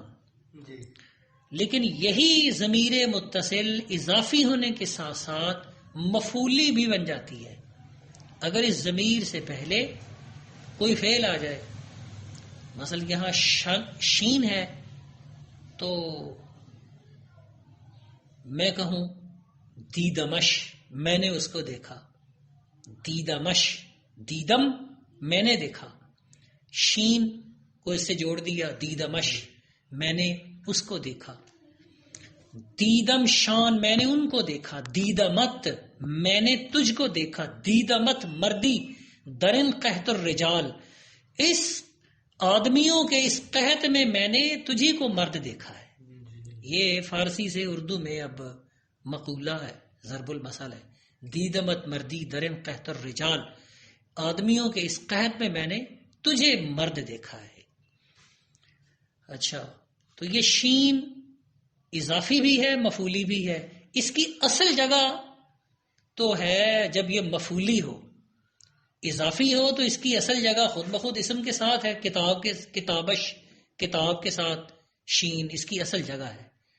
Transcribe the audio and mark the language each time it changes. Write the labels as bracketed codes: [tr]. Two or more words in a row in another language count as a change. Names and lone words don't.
[ur] لیکن یہی ضمیر متصل اضافی ہونے کے ساتھ ساتھ مفعولی بھی بن جاتی ہے اگر اس ضمیر سے پہلے کوئی فعل آ جائے، مثلا یہاں شین ہے تو میں کہوں دیدمش، میں نے اس کو دیکھا، [fa] دیدمش، دیدم [ur] میں نے دیکھا، شین کو اس سے جوڑ دیا دیدمش، میں نے اس کو دیکھا، [fa] دیدم شان [ur] میں نے ان کو دیکھا، دیدمت میں نے تجھ کو دیکھا، [fa] دیدمت مردی درن قحط الرجال، [ur] اس آدمیوں کے اس قحط میں نے تجھی کو مرد دیکھا ہے. یہ فارسی سے اردو میں اب مقولہ ہے، ضرب المثل ہے. [fa] دیدمت مردی درن قحط الرجال، [ur] آدمیوں کے اس قحط میں نے تجھے مرد دیکھا ہے. اچھا، تو یہ شین اضافی بھی ہے، مفعولی بھی ہے. اس کی اصل جگہ تو ہے جب یہ مفعولی ہو، اضافی ہو تو اس کی اصل جگہ خود بخود اسم کے ساتھ ہے، کتابش، کتاب کے ساتھ شین اس کی اصل جگہ ہے.